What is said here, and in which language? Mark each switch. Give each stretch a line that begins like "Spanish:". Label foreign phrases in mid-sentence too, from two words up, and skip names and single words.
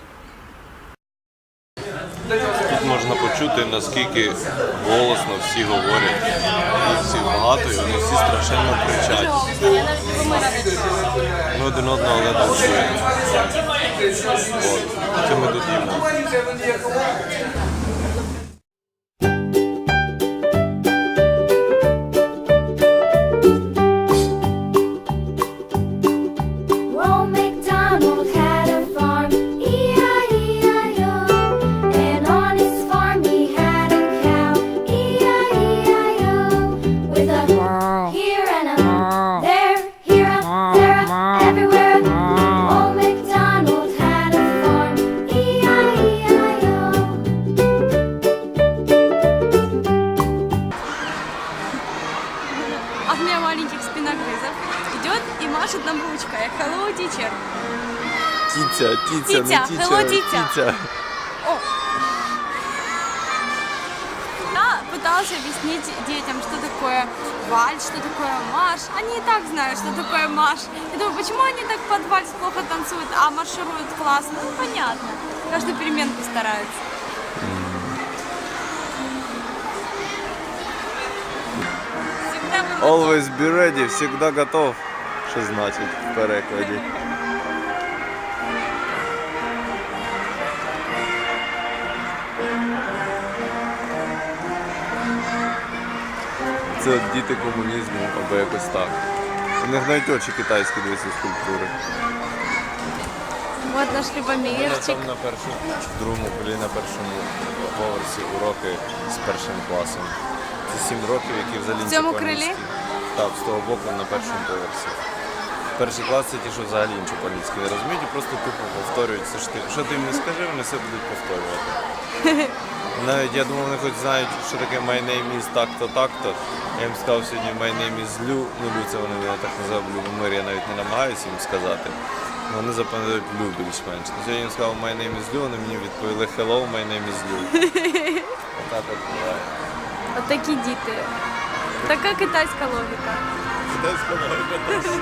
Ukrainian: Тут можна почути, наскільки голосно всі говорять. Їх всіх багато і вони всі страшенно кричать. Ми один одного ледве чуємо. От. Це ми тут їмо.
English: Old MacDonald had a farm, E-I-E-I-O. And on his farm he had a cow, E-I-E-I-O. With a here and a there, here a there, a everywhere. Old MacDonald had a farm, E-I-E-I-O.
Russian: Армия маленьких спиногрызов идет и машет нам ручкой.
English: Hello, teacher.
Ukrainian: Тітя, Тітя, hello, тітя. О.
Russian: Я пытался объяснить детям, что такое вальс, что такое марш. Они и так знают, что такое марш. Я думаю, почему они так под вальс плохо танцуют, а маршируют классно? Ну, понятно. Каждую переменку стараются. Всегда был готов.
English: Always be ready,
Russian: всегда готов.
Ukrainian: Що значить в перекладі? Це от діти комунізму або якось так. У них навіть очі китайські дивляться скульптури.
Russian: Вот наш Любомирчик.
Ukrainian: Там в другому колі на першому поверсі уроки з першим класом. Це 7 років, які взагалі В цьому нічого крилі? Так, з того боку на першому поверсі. Перший клас це ті, що взагалі нічого по-англійськи не розуміють і просто тупо повторюють все, що ти їм не скажи, вони все будуть повторювати. Навіть я думав, вони хоч знають, що таке
English: my name is
Ukrainian: так-то, так-то. Я їм сказав сьогодні
English: my name is
Ukrainian: Лю. Ну, Лю це вони мене так називають в Любомир, я навіть не намагаюся їм сказати. Вони запам'ятають Лю більш-менш. Сьогодні я їм сказав
English: my name is
Ukrainian: Лю, вони мені відповіли
English: hello, my name is
Ukrainian: Лю. Отак от буває. От такі діти. Така китайська логіка. Китайська логіка теж.